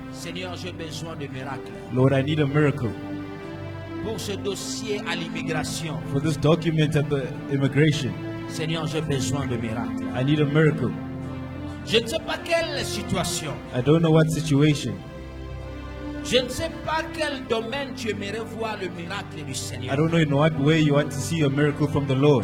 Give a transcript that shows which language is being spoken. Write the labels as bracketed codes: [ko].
[fr] Seigneur, j'ai besoin de miracles. [en] Lord, I need a miracle. [fr] Pour ce dossier à l'immigration, [en] For this document at the immigration, [fr] Seigneur, j'ai besoin de miracles. [en] I need a miracle. [fr] Je ne sais pas quelle situation, [en] I don't know what situation. [fr] je ne sais pas quel domaine tu aimerais voir le miracle du Seigneur. [en] I don't know in what way you want to see a miracle from the Lord.